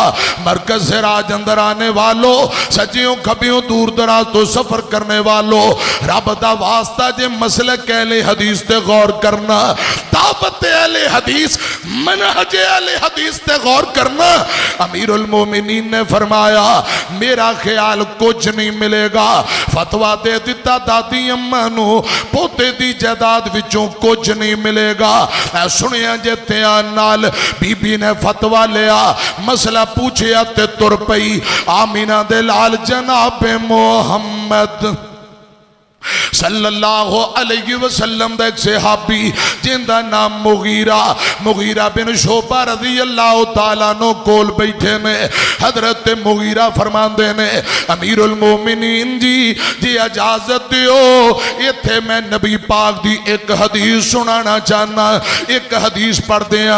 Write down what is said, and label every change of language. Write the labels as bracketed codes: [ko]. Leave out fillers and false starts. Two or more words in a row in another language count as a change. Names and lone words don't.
[pa] مرکز سے راج اندر آنے والوں, سجیوں کھبیوں دور دراز تو سفر کرنے والوں, رب دا واسطہ جے مسلک اہل حدیث تے غور کرنا, دعوت اہل حدیث, منہج اہل حدیث تے غور کرنا. [ur] امیر المومنین نے فرمایا میرا خیال کچھ نہیں ملے گا. [pa] فتوہ دے دیتا دادی اماں نو پوتے دی جائیداد وچوں کچھ نہیں ملے گا. اے سنیا جے تیان نال بی بی نے فتوہ لیا, مسئلہ پوچھیا تے تر پئی. آمینہ دے لال جناب محمد [ar] صلی اللہ علیہ وسلم [pa] دا ایک صحابی جن دا نام مغیرہ بن شعبہ [ar] رضی اللہ تعالیٰ [pa] نو کول بیٹھے نے. حضرت مغیرہ فرمان دے نے امیر المومنین جی اجازت دیو, یہ تھے میں نبی پاک دی ایک حدیث سنانا چاہنا, ایک حدیث پڑھ دیا.